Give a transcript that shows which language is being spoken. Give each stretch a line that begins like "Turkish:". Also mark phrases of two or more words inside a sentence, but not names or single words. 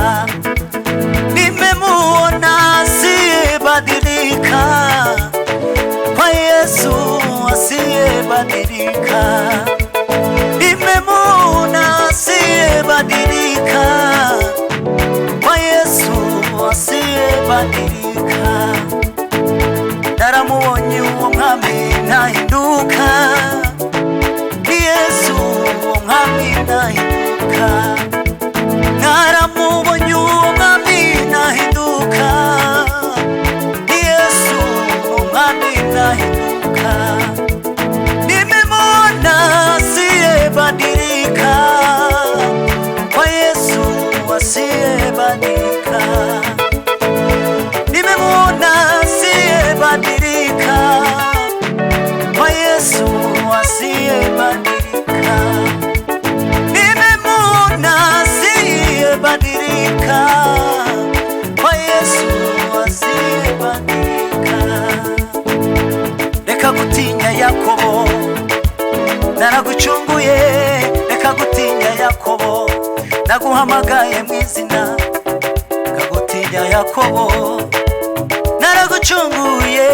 Swahili: Nimemwona asiyebadilika, kwa Yesu asiyebadilika. Nimemwona asiyebadilika, kwa Yesu asiyebadilika.
Kinyarwanda: Naramubonye uwo mwami ntahinduka, ni Yesu uwo mwami ntahinduka. Naramubonye uwo mwami ntahinduka, ni Yesu uwo mwami ntahinduka.
Swahili: Nimemwona asiyebadilika, kwa Yesu asiyebadilika. Nimemwona asiyebadilika, kwa Yesu asiyebadilika. Nimemwona asiyebadilika, kwa Yesu asiyebadilika.
Kinyarwanda: Reka gutinya Yakobo, naragucunguye. Reka gutinya Yakobo, naguhamagaye mu izina. Reka gutinya Yakobo, naragucunguye.